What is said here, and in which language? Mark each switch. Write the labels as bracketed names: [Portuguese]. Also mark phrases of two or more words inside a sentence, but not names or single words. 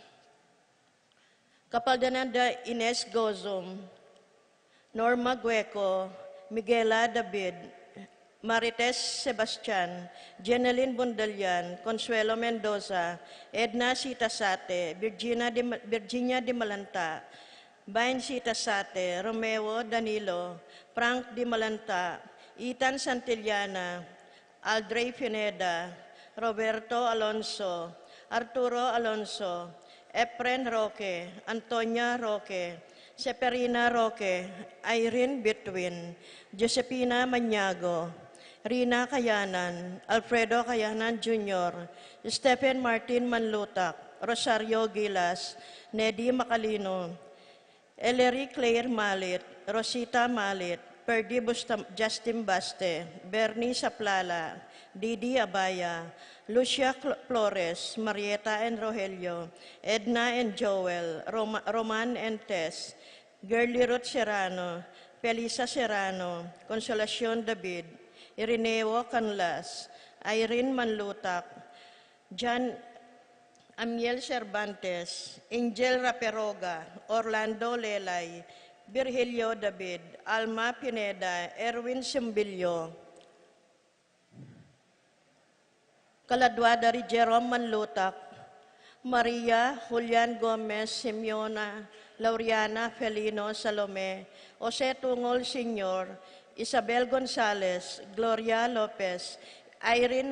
[Pampanga] Kapaldananda Ines Gozum, Norma Gueco, Miguela David, Marites Sebastian, Jeneline Bundalian, Consuelo Mendoza, Edna Sitasate, Virginia de Malanta, Bain Sitasate, Romeo Danilo, Frank de Malanta, Ethan Santillana, Aldrey Pineda, Roberto Alonso, Arturo Alonso, Efren Roque, Antonia Roque, Seperina Roque, Irene Betwin, Josepina Maniago, Rina Kayanan, Alfredo Kayanan Jr., Stephen Martin Manlutak, Rosario Gilas, Nedy Macalino, Ellery Claire Malit, Rosita Malit, Perdi Justin Baste, Bernie Saplala, Didi Abaya, Lucia Flores, Marieta and Rogelio, Edna and Joel, Roman and Tess, Girly Ruth Serrano, Felisa Serrano, Consolacion David, Irineo Canlas, Irene Manlutak, John Amiel Cervantes, Angel Raperoga, Orlando Lelay, Virgilio David, Alma Pineda, Erwin Simbilio, Kaladwa dari Jerome Manlutak, Maria Julian Gomez, Simeona, Lauriana Felino Salome, Jose Tungol Sr., Isabel Gonzalez, Gloria Lopez, Irene